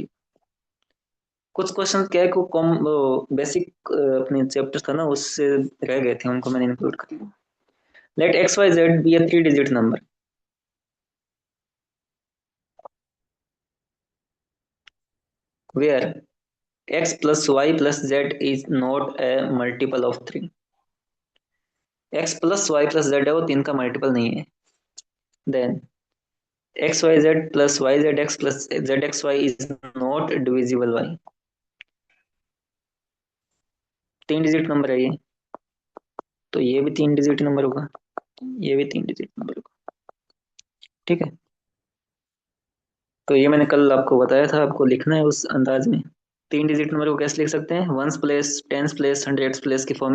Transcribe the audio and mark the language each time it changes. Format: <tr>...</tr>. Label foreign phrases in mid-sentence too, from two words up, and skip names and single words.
<hi>कुछ क्वेश्चन क्या है को कॉम बेसिक अपने चैप्टर था ना उससे रह गए थे, उनको मैंने इंक्लूड कर लिया।</hi> <en>let x y z be a 3 digit number where x plus y plus z is not a multiple of 3। x plus y plus z</en> <hi>है वो 3 का मल्टीपल नहीं है।</hi> <en>देन x y z plus y z x plus z x y is not divisible by। 3 digit number</en> <hi>है ये, तो ये भी</hi> <en>3 digit number</en> <hi>होगा, ये भी</hi> <en>3 digit number</en> <hi>होगा। ठीक है। तो ये मैंने कल आपको बताया था, आपको लिखना है उस अंदाज में।</hi> <en>3 digit number</en> <hi>को कैसे लिख सकते हैं,</hi> <en>ones place, tens place, hundreds place</en> <hi>की फॉर्म में।</hi>